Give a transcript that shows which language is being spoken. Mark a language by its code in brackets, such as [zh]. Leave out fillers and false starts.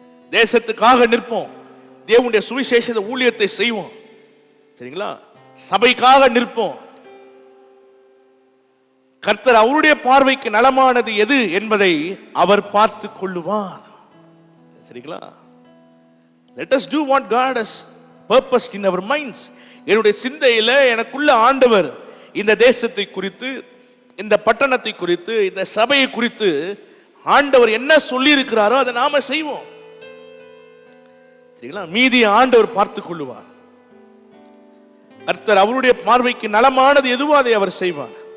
[ta] தேசத்துக்காக நிற்போம். தேவனுடைய சுவிசேஷ ஊழியத்தை செய்வோம். சரிங்களா? சபைக்காக நிற்போம். கர்த்தர் அவருடைய பார்வைக்கு நலமானது எது என்பதை அவர் பார்த்து கொள்ளுவார். சரிங்களா? [en] Let us do what God has purposed in our minds. [ta] என்னுடைய சிந்தையில எனக்குள்ள ஆண்டவர் இந்த தேசத்தை குறித்து, இந்த பட்டணத்தை குறித்து, இந்த சபையை குறித்து ஆண்டவர் என்ன சொல்லி இருக்கிறாரோ அதை நாம செய்வோம். சரிங்களா? மீதி ஆண்டவர் பார்த்து கொள்ளுவார். கர்த்தர் அவருடைய பார்வைக்கு நலமானது எதுவோ அதை அவர் செய்வார்.